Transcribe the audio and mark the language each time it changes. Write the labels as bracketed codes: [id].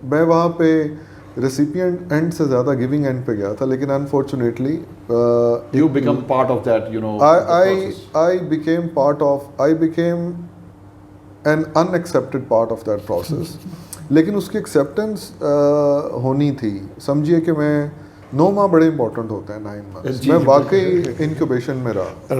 [ur] میں وہاں پہ ریسیپینٹ اینڈ سے زیادہ گیونگ اینڈ پہ گیا تھا، لیکن unfortunately [en] you become part of that, I became an unaccepted part of that process. [ur] لیکن اس کی ایکسیپٹنس ہونی تھی. سمجھیے کہ میں 9 ماہ بڑے امپورٹنٹ ہوتے ہیں, 9 months میں واقعی انکیوبیشن میں رہا.